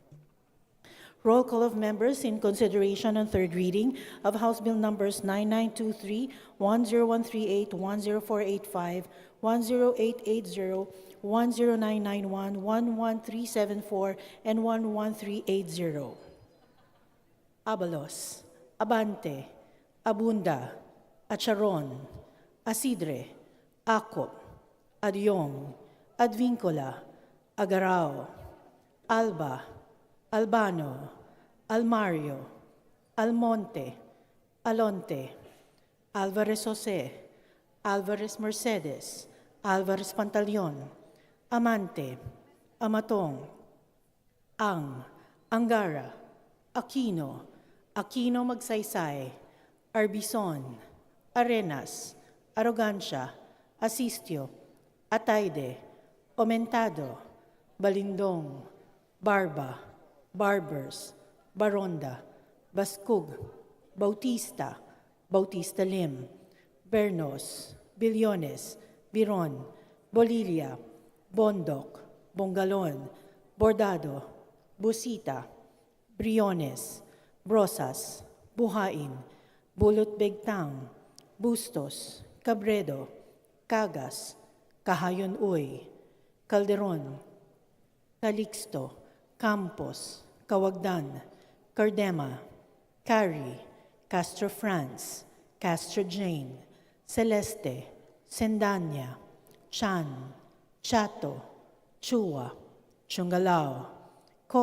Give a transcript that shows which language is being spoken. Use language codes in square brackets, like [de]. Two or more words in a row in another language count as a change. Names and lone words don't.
[en] Roll call of members in consideration on third reading of House Bill numbers 9923, 10138, 10485, 10880, 10991, 11374, and 11380. Abalos, Abante, Abunda, Acharon, Asidre, Acop, Adyong, Advincola, Agarao, Alba, Albano, Almario, Almonte, Alonte, Alvarez Jose, Alvarez Mercedes, Alvarez Pantaleon, Amante, Amatong, Angara, Aquino, Aquino Magsaysay, Arbison, Arenas, Arrogancia, Asistio, Atayde, Omentado, Balindong, Barba, Barbers, Baronda, Bascug, Bautista, Bautista Lim, Bernos, Billones, Biron, Bolilia, Bondok, Bongalon, Bordado, Busita, Briones, Brosas, Buhain, Bulot Begtang, Bustos, Cabredo, Cagas, Kahayon Uy, Calderon, Calixto, Campos, Kawagdan, Cardema, Cari, Castro France, Castro Jane, Celeste, Sendanya, Chan, Chato, Chua, Chungalao, Co